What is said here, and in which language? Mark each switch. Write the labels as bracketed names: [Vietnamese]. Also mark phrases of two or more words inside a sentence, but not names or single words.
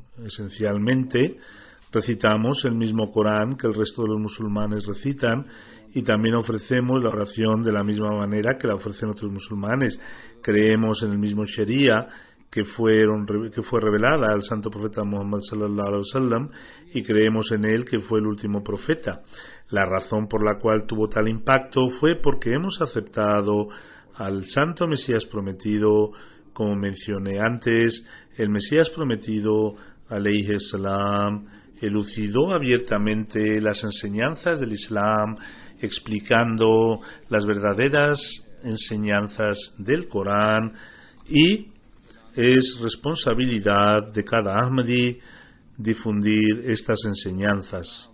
[Spanish] Esencialmente, recitamos el mismo Corán que el resto de los musulmanes recitan y también ofrecemos la oración de la misma manera que la ofrecen otros musulmanes. Creemos en el mismo Sharia que fue revelada al santo profeta Muhammad [Arabic] صلى الله عليه وسلم [Spanish] y creemos en él que fue el último profeta. La razón por la cual tuvo tal impacto fue porque hemos aceptado al santo Mesías prometido. Como mencioné antes, el Mesías prometido [Arabic] عليه السلام [Spanish] elucidó abiertamente las enseñanzas del Islam, explicando las verdaderas enseñanzas del Corán, y es responsabilidad de cada Ahmadi difundir estas enseñanzas.